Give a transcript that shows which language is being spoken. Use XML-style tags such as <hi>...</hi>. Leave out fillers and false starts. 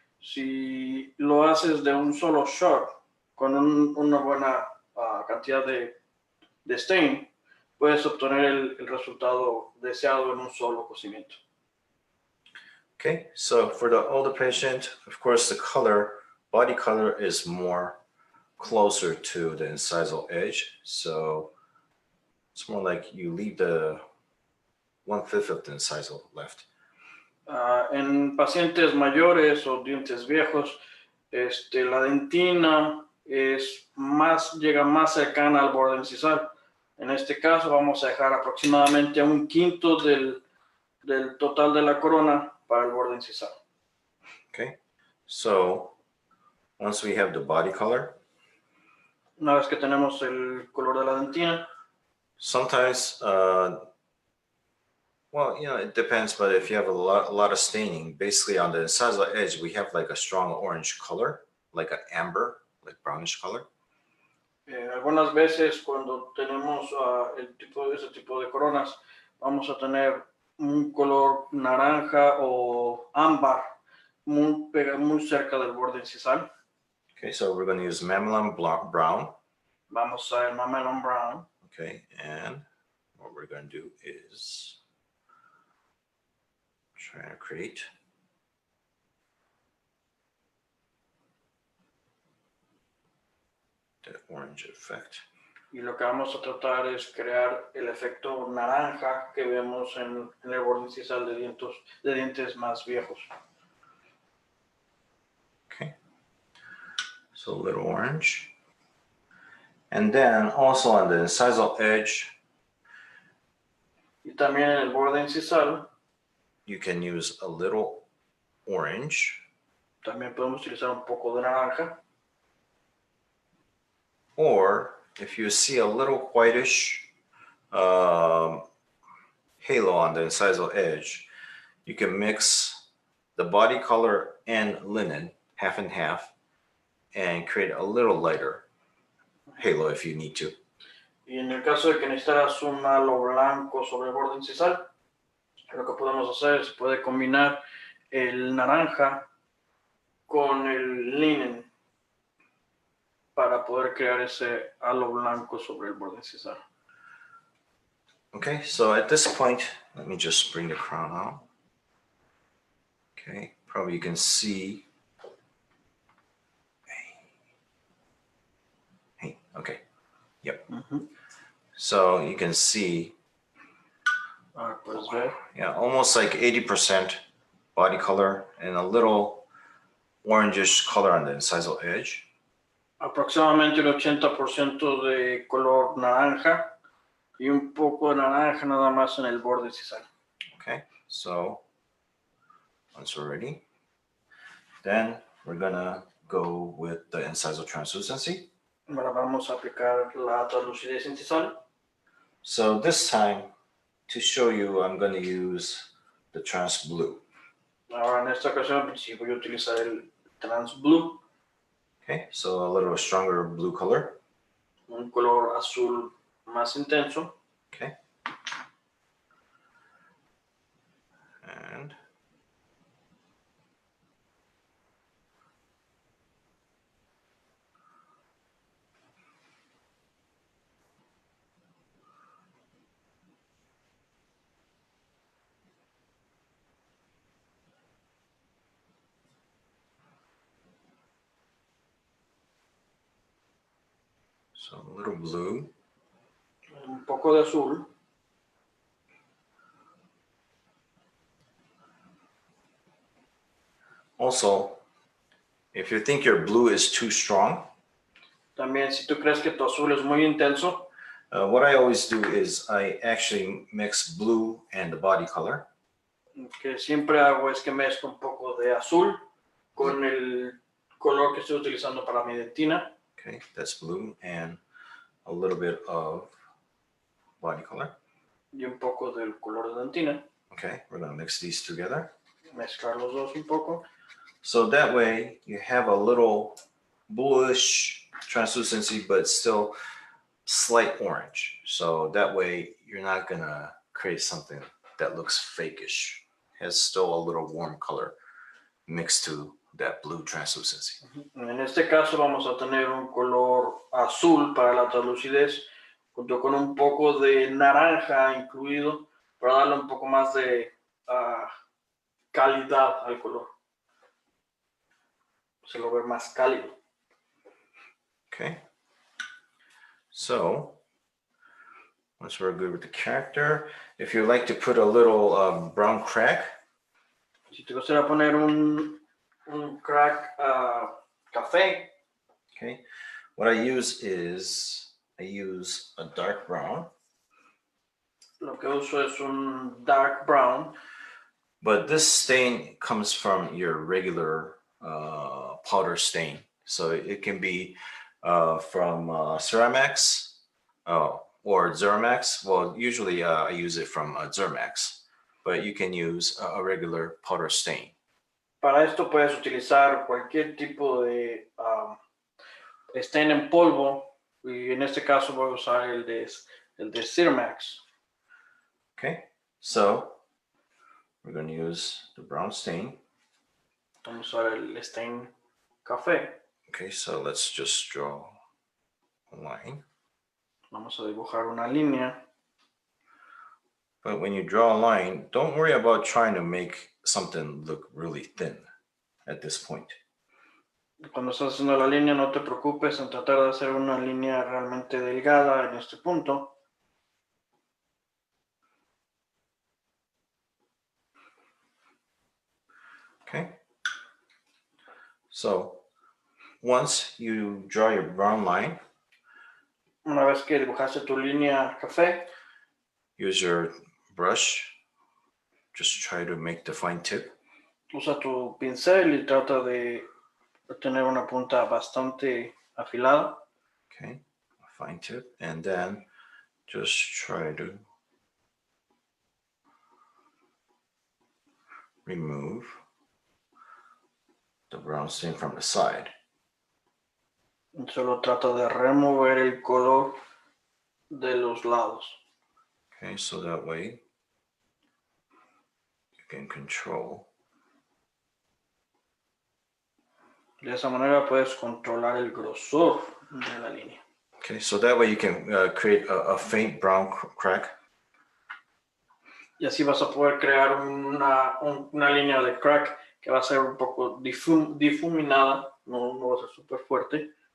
<es>Si lo haces de un solo shot con una buena cantidad de stain, puedes obtener el resultado deseado en un solo cocimiento.</es> <en>Okay, so for the older patient, of course, the color, body color is more closer to the incisal edge. So it's more like you leave the 1/5 of the incisal left.</en> <es>En pacientes mayores o dientes viejos, la dentina llega más cercana al borde incisal. En este caso vamos a dejar aproximadamente 1/5 del total de la corona para el borde incisal.</es> <en>Okay, so once we have the body color,</en> <es>una vez que tenemos el color de la dentina,</es> <en>sometimes, well, you know, it depends, but if you have a lot of staining, basically on the incisal edge, we have like a strong orange color, like an amber, like brownish color.</en> <es>Algunas veces cuando tenemos ese tipo de coronas, vamos a tener un color naranja o ámbar muy cerca del borde incisal.</es> <en>Okay, so we're going to use mamelon brown.</en> <es>Vamos a el mamelon brown.</es> <en>Okay, and what we're going to do is try to create the orange effect.</en> <es>Y lo que vamos a tratar es crear el efecto naranja que vemos en el borde incisal de dientes más viejos.</es> <en>Okay, so a little orange. And then also on the incisal edge,</en> <es>y también en el borde incisal,</es> <en>you can use a little orange.</en> <es>También podemos utilizar un poco de naranja.</es> <en>Or if you see a little whitish halo on the incisal edge, you can mix the body color and linen half and half and create a little lighter halo if you need to.</en> <es>Y en el caso de que necesitaras un halo blanco sobre el borde incisal, lo que podemos hacer es puede combinar el naranja con el linen para poder crear ese halo blanco sobre el borde incisal.</es> <en>Okay, so at this point, let me just bring the crown out. Okay, probably you can see. Hey, okay, yep. So you can see,</en> <es>Puedes ver.</es> <en>yeah, almost like 80% body color and a little orangish color on the incisal edge.</en> <es>Aproximadamente el 80% de color naranja y un poco de naranja nada más en el borde incisal.</es> <en>Okay, so once we're ready, then we're gonna go with the incisal translucency.</en> <es>Ahora vamos a aplicar la translucidez incisal.</es> <en>So this time, to show you, I'm going to use the trans blue.</en> <es>Ahora en esta ocasión sí voy a utilizar el trans blue,</es> <en>Okay, so a little stronger blue color.</en> <es>un color azul más intenso.</es> <en>Okay. And so a little blue.</en> <es>Un poco de azul.</es> <en>Also, if you think your blue is too strong,</en> <es>También si tú crees que tu azul es muy intenso,</es> <en>what I always do is I actually mix blue and the body color.</en> <es>que siempre hago es que mezclo un poco de azul con el color que estoy utilizando para mi dentina.</es> <en>Okay, that's blue and a little bit of body color.</en> <es>Y un poco del color de dentina.</es> <en>Okay, we're going to mix these together.</en> <es>Mezclar los dos un poco.</es> <en>So that way you have a little bluish translucency, but still slight orange. So that way you're not gonna create something that looks fakeish. Has still a little warm color mixed to that blue translucency.</en> <es>En este caso vamos a tener un color azul para la translucidez, junto con un poco de naranja incluido, para darle un poco más de calidad al color. Se lo ve más cálido.</es> <en>Okay. So once we're good with the character, if you like to put a little brown crack.</en> <es>Si te gustaría poner un crack café.</es> <en>Okay. What I use is I use a dark brown.</en> <es>Lo que uso es un dark brown.</es> <en>But this stain comes from your regular powder stain. So it can be from Ceramax or Zermax. Well, usually I use it from Zermax, but you can use a regular powder stain.</en> <es>Para esto puedes utilizar cualquier tipo de stain en polvo, y en este caso voy a usar el de Ceramax.</es> <en>Okay, so we're going to use the brown stain.</en> <es>Vamos a usar el stain café.</es> <en>Okay, so let's just draw a line.</en> <es>Vamos a dibujar una línea.</es> <en>But when you draw a line, don't worry about trying to make something look really thin at this point.</en> <es>Cuando estás haciendo la línea, no te preocupes en tratar de hacer una línea realmente delgada en este punto.</es> <en>Okay. So once you draw your brown line,</en> <es>Una vez que dibujaste tu línea café,</es> <en>use your brush. Just try to make the fine tip.</en> <es>Usa tu pincel y trata de tener una punta bastante afilada.</es> <en>Okay, a fine tip, and then just try to remove the brown stain from the side.</en> <es>Solo trata de remover el color de los lados.</es> <en>Okay, so that way you can control.</en> <es>De esa manera puedes controlar el grosor de la línea.</es> <en>Okay, so that way you can create a faint brown crack.</en> <es>Y así vas a poder crear una línea de crack que va a ser un poco difuminada, no va a ser súper fuerte.</es>